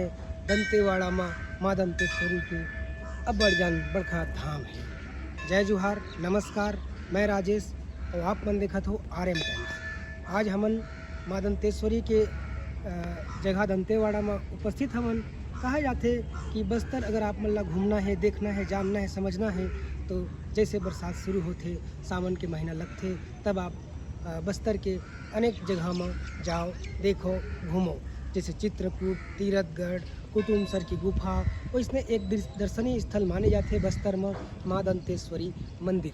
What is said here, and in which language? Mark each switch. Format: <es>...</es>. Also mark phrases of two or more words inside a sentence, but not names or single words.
<hne>दंतेवाड़ा माँ दंतेश्वरी के अब्बड़ जान बड़खा धाम है। जय जोहार, नमस्कार। मैं राजेश और आप मन देखत हो RM टाइम्स। आज हमन माँ दंतेश्वरी के जगह दंतेवाड़ा में उपस्थित हमन। कहा जाते कि बस्तर अगर आप मन ला घूमना है, देखना है, जानना है, समझना है तो जैसे बरसात शुरू होते, सावन के महीना लगते, तब आप बस्तर के अनेक जगह में जाओ, देखो, घूमो। जैसे चित्रकूट, तीरथगढ़, कुटुमसर की गुफा, और इसमें एक दर्शनीय स्थल माने जाते बस्तर में माँ दंतेश्वरी मंदिर।</hne>